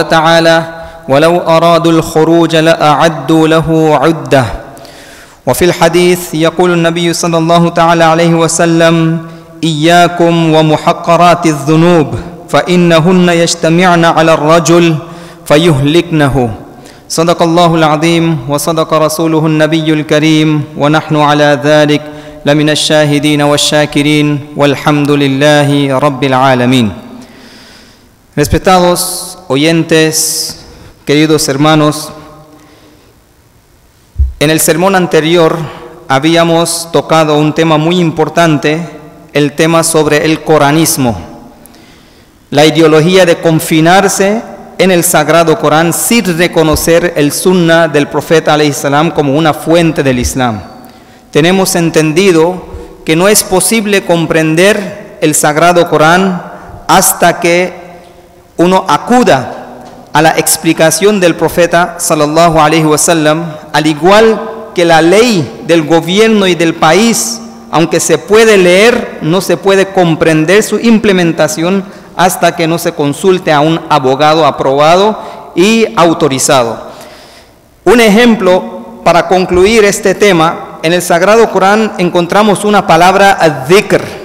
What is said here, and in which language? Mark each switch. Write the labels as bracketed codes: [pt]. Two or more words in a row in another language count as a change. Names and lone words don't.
[ar] تعالى ولو أرادوا الخروج لأعدوا له عدة وفي الحديث يقول النبي صلى الله تعالى عليه وسلم إياكم ومحقرات الذنوب فإنهن يجتمعن على الرجل فيهلكنه صدق الله العظيم وصدق رسوله النبي الكريم ونحن على ذلك لمن الشاهدين والشاكرين والحمد لله رب العالمين. [es] Respetados oyentes, queridos hermanos, en el sermón anterior habíamos tocado un tema muy importante, el tema sobre el coranismo, la ideología de confinarse en el sagrado Corán sin reconocer el sunnah del profeta [ar] عليه السلام [es] como una fuente del Islam. Tenemos entendido que no es posible comprender el sagrado Corán hasta que uno acuda a la explicación del profeta [ar] صلى الله عليه وسلم, [es] al igual que la ley del gobierno y del país, aunque se puede leer, no se puede comprender su implementación hasta que no se consulte a un abogado aprobado y autorizado. Un ejemplo para concluir este tema, en el Sagrado Corán encontramos una palabra ad-dhikr.